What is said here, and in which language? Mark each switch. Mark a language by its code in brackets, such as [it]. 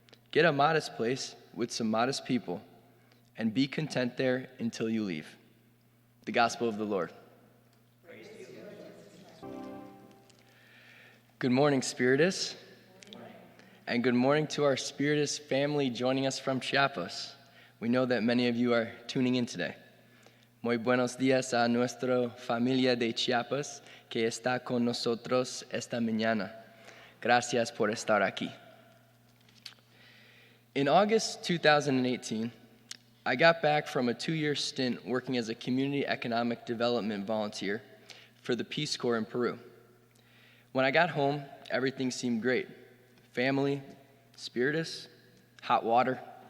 [en] Get a modest place with some modest people, and be content there until you leave. The Gospel of the Lord. Praise to you. Good morning, Spiritus. And good morning to our Spiritus family joining us from Chiapas. We know that many of you are tuning in today. [es] Muy buenos días a nuestra familia de Chiapas que está con nosotros esta mañana. Gracias por estar aquí. [en] In August 2018, I got back from a 2-year stint working as a community economic development volunteer for the Peace Corps in Peru. When I got home, everything seemed great. Family, spiritus, hot water.